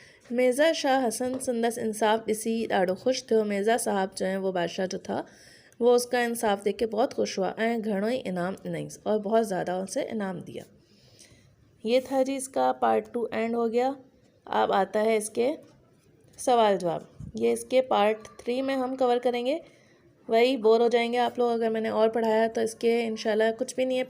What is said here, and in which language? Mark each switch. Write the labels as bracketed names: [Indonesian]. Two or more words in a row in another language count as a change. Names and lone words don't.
[Sindhi] मिर्ज़ा शाह हसन संदस इंसाफ इसी ॾाढो ख़ुशि थियो। [Urdu] مرزا صاحب جو ہیں وہ بادشاہ جو تھا وہ اس کا انصاف دیکھ کے بہت خوش ہوا [Sindhi] ऐं घणो ही इनाम ॾिनईंसि [Urdu] اور بہت زیادہ اسے انعام دیا. یہ تھا جی اس کا پارٹ 2 اینڈ ہو گیا. اب آتا ہے اس کے سوال جواب. یہ اس کے پارٹ 3 میں ہم کور کریں گے۔ وہی بور ہو جائیں گے آپ لوگ اگر میں نے اور پڑھایا تو اس کے ان شاء اللہ کچھ بھی نہیں ہے.